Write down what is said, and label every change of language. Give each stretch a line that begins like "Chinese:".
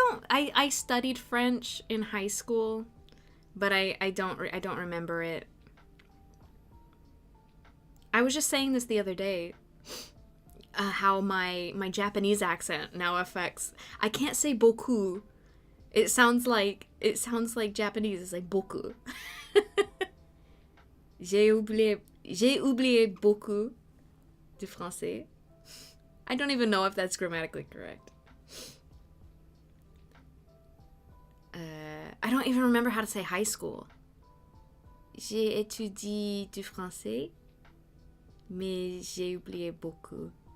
English: I studied French in high school, but I don't remember it. I was just saying this the other day, how my Japanese accent now affects. I can't say boku. It sounds like Japanese. It's like boku.
French: J'ai oublié beaucoup de français.
English: I don't even know if that's grammatically correct. I don't even remember how to say high school.
French: J'ai étudié du français, mais j'ai oublié beaucoup.